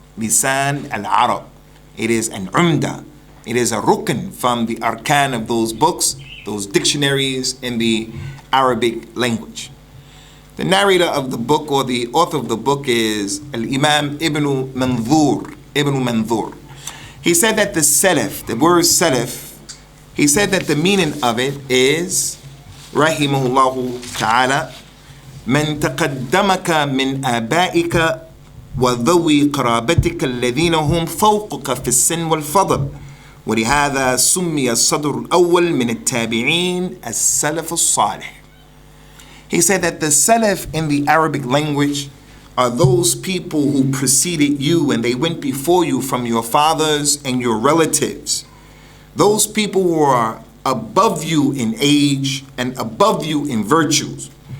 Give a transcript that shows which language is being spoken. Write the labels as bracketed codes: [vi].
[en] Lisan al-Arab. It is an umda. It is a rukn from the arkan of those books, those dictionaries in the Arabic language. The narrator of the book, or the author of the book, is Al-Imam Ibn Manzur. He said that the Salaf, the word Salaf, he said that the meaning of it is, rahimahullahu ta'ala, [ar] من تقدمك من آبائك وذوي قرابتك الذين هم فوقك في السن والفضل ولهذا سمي الصدر الأول من التابعين السلف الصالح. [en] He said that the Salaf in the Arabic language are those people who preceded you and they went before you from your fathers and your relatives. Those people who are above you in age and above you in virtues.